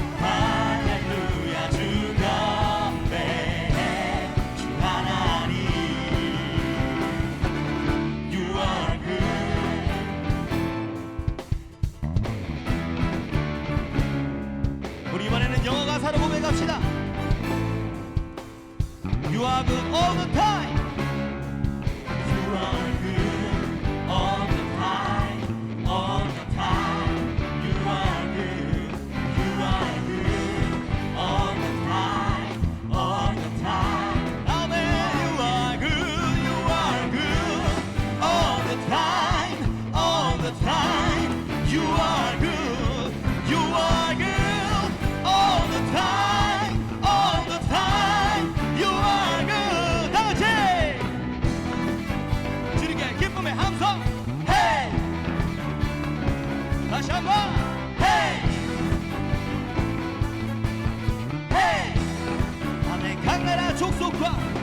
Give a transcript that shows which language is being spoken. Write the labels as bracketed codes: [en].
[ko] 할렐루야, 주 경배해, 주 하나님. [en] You are good [ko] 우리 이번에는 영어 가사로 고백합시다. [en] You are good all the time. You are good all the time, all the time. You are good, you are good all the time, all the time. Amen. You are good, you are good all the time, all the time. You are good, you are good all the time, all the time. You are good. [ko] 다 같이 주님께 기쁨의 함성. Hey. 다시 한번. Hey. Hey. 아멘. 각 나라 족속과